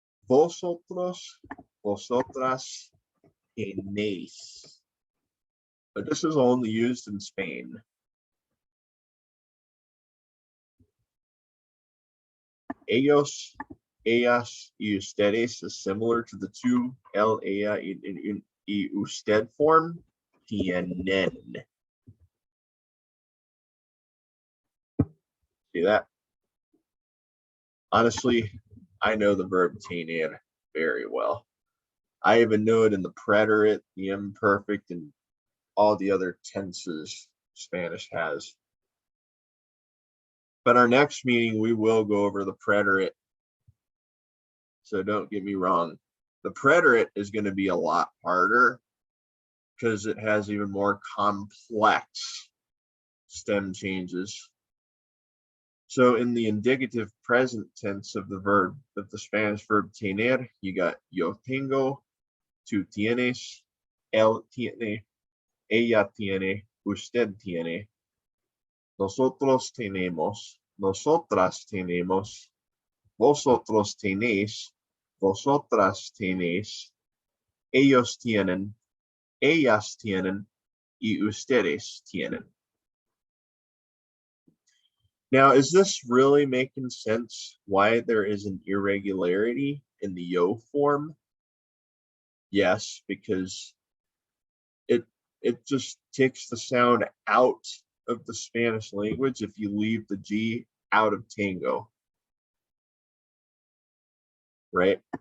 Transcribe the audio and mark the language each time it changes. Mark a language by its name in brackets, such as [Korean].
[Spanish] Vosotros, vosotras, tenéis. [English] But this is only used in Spain. [Spanish] Ellos, ellas y ustedes [English] is similar to the two [Spanish] el, ella y usted [English] form. [Spanish] Tienen. [English] See that? Honestly, I know the verb tener very well. I even know it in the preterite, the imperfect, and all the other tenses Spanish has. But our next meeting, we will go over the preterite. So don't get me wrong. The preterite is going to be a lot harder because it has even more complex stem changes. So in the indicative present tense of the Spanish verb tener, you got [Spanish] yo tengo, tú tienes, él tiene, ella tiene, usted tiene, nosotros tenemos, nosotras tenemos, vosotros tenéis, vosotras tenéis, ellos tienen, ellas tienen, y ustedes tienen. [English] Now, is this really making sense why there is an irregularity in the yo form? Yes, because it just takes the sound out of the Spanish language if you leave the G out of tango, right?